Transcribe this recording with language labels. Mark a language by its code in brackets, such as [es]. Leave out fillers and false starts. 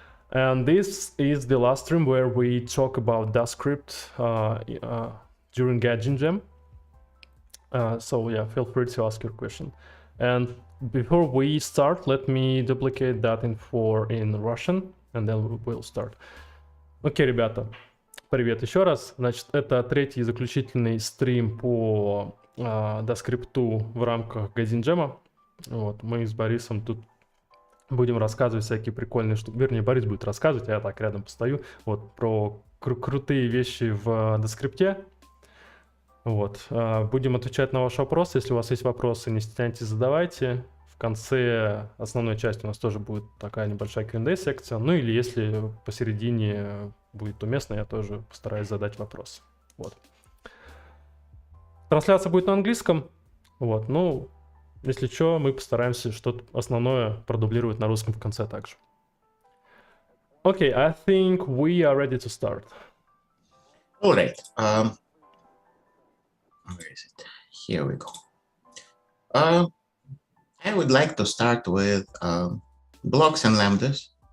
[en] And this is the last stream where we talk about DaScript during Gaijin Jam. So yeah, feel free to ask your question. And before we start, let me duplicate that in Russian, and then we'll start. [ru] Окей, ребята, привет еще раз. Значит, это третий заключительный стрим по доскрипту в рамках Gaijin Jam. Вот, мы с Борисом тут будем рассказывать всякие прикольные штуки. Вернее, Борис будет рассказывать, а я так рядом постою. Вот, про крутые вещи в доскрипте. Вот. Будем отвечать на ваши вопросы. Если у вас есть вопросы, не стесняйтесь, задавайте. В конце основной части у нас тоже будет такая небольшая Q&A секция. Ну или если посередине будет уместно, я тоже постараюсь задать вопрос. Вот. Трансляция будет на английском. Вот. Ну, если что, мы постараемся что-то основное продублировать на русском в конце также. [en] Okay, I think we are ready to start. all right. Where is it? Here we go. I would like to start with blocks and lambdas.